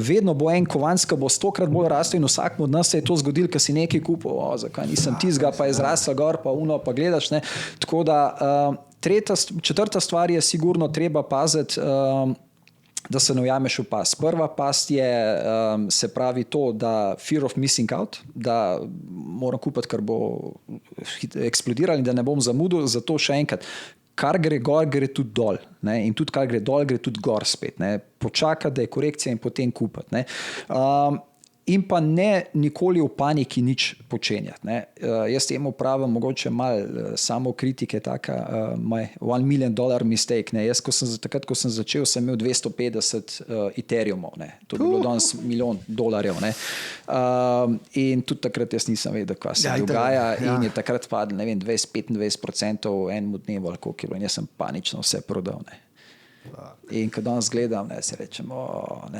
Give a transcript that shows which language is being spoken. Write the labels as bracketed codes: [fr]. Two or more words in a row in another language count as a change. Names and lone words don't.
[sl] Vedno bo en kovanc, ki bo 100-krat bolj rastel in vsak od nas se je to zgodilo, ker si nekaj kupil, zakaj nisem tizga, pa je zrastel gor, pa uno, pa gledaš. Tako da četrta stvar je sigurno treba paziti, da se ne ujameš v past. Prva past je, se pravi to, da [en] fear of missing out, [sl] da moram kupiti, kar bo eksplodiralo in da ne bom zamudil. Zato še enkrat, kar gre gor, gre tudi dol. In tudi kar gre dol, gre tudi gor spet. Počakati, da je korekcija in potem kupiti. In pa ne nikoli v paniki nič počenjati. Jaz temu pravim, mogoče malo samo kritike, taka [en] my $1 million mistake. [sl] Jaz, takrat, ko sem začel, sem imel 250 Ethereumov. To bi bilo danes $1 milijon. In tudi takrat jaz nisem vedel, kaj se dogaja. In je takrat padlo 20-25% v enem dnevu, ali koliko je bilo. In jaz sem panično vse prodal. In ko danes gledam, se rečem, ne.